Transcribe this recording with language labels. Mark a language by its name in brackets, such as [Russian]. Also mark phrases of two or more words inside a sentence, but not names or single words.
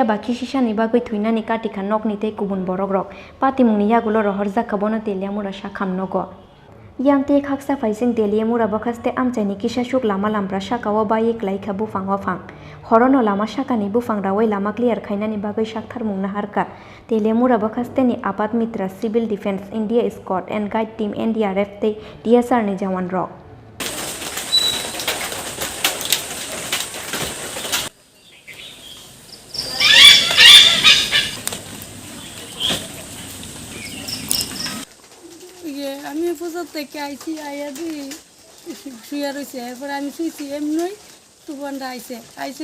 [Kok Borok] baki sisani bagoi thuinani katika nokni tei kubun borogrok patimungni yagulo rohorjaka bono teliamura sakham nogo yang te khaksa faising teliamura bakhaste amchaini kisasuk lama lampra sakao bai klaika bufang wafang horono lama sakani bufang rawai lama clear khainani bagoi saktharmungna harka teliamura bakhaste ni apat mitra civil defense India Scout and Guide team NDRF te DSR ni jawan rok [Bangla] আমি পূজা থেকে আইছি আইয়া দিই শুয়ে রয়েছে এরপরে আমি শুয়েছি এমনি তুফানটা আইসে